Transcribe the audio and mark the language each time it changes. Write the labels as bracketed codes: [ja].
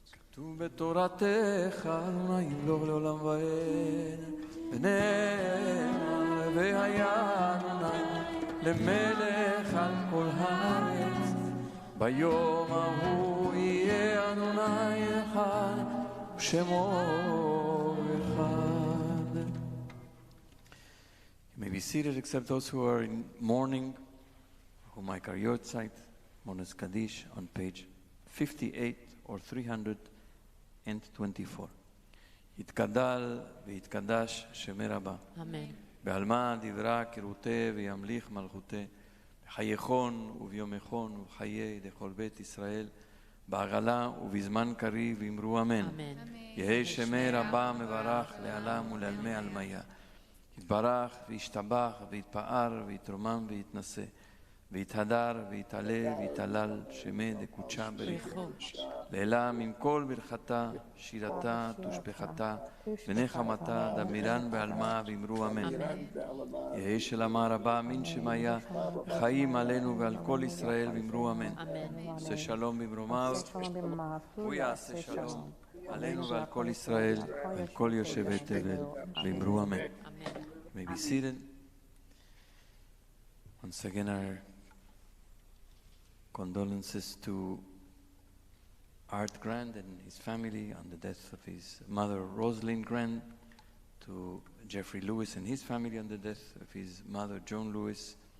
[he] כתוב בתורתך אדוני ימלוך לעולם ועד, ונאמר והיה אדוני למלך על כל הארץ, ביום ההוא יהיה אדוני אחד ושמו אחד. [en] You may be seated except those who are in mourning, who might carry your side, Monas Kaddish on page 58 or 324. [arc] יתגדל ויתקדש שמי רבה. אמן. בעלמא דברה כרותה וימליך מלכותה, בחייכון וביומכון ובחיי דכל בית ישראל, בעגלה ובזמן קריב ואמרו אמן. אמן. יהי שמי רבה מברך לעלם ולעלמי עלמיה. יתברך וישתבח ויתפאר ויתרומם ויתנשא, ויתהדר ויתעלה ויתהלל שמי דקודשה בריחו. לעילם עם כל ברכתה, שירתה, תושבחתה, ונחמתה, דמירן בעלמה ואמרו אמן. יהי שלמה רבה אמין שמיה, חיים עלינו ועל כל ישראל ואמרו אמן. [he] עשה שלום במרומיו, הוא יעשה שלום עלינו ועל כל ישראל ועל כל יושבי תבל ואמרו אמן. [en] May be seated. Once again our condolences to Art Grand and his family on the death of his mother Rosalind Grand, to Jeffrey Lewis and his family on the death of his mother Joan Lewis,